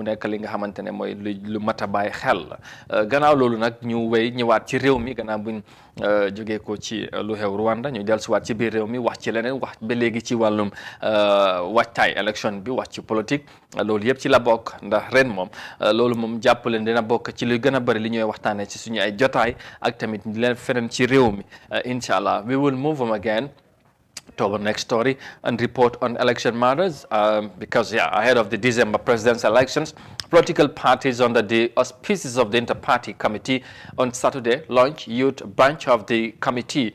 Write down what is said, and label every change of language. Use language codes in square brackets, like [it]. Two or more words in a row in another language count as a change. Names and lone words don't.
[wo] nekk li nga xamante ne mooy lu mat a bàyyi xel la gannaaw loolu nag ñu wéy ñëwaat ci réew mi gannaaw buñ jógee ko ci lu xew Rwanda ñu dellusiwaat ci biir réew mi wax ci leneen wax ba léegi ci wàllum waajtaay élection bi wax ci politique loolu yëpp ci la bokk ndax ren moom loolu moom jàpp leen dina bokk ci lu gën a bëri li ñuy waxtaanee ci suñu ay jotaay ak tamit leen feneen ci réew mi inshallah. [en] We will move on again to our next story and report on election matters because ahead of the December presidential elections, political parties under the auspices of the Inter-Party Committee on Saturday launched youth branch of the committee.